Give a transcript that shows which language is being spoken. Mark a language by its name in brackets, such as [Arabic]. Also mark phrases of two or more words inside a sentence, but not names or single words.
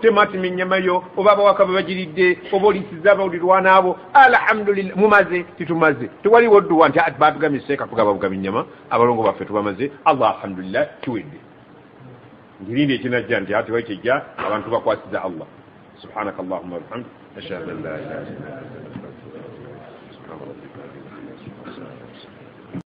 [Ganda] tematima ennyama yo oba abawaka babagiridde oba olisiza abawulirwana abo alhamdulillah mumaze titumaze tewaliwo dduwa nti batugambye seeka tugaba bugaba ennyama abalongo baffe tubamaze allah alhamdulillah kiwedde ngirindi ekinajja nti ati wakijja abantu bakwasiza Allah [Arabic] سبحانك اللهم وبحمدك أشهد أن لا إله إلا أنت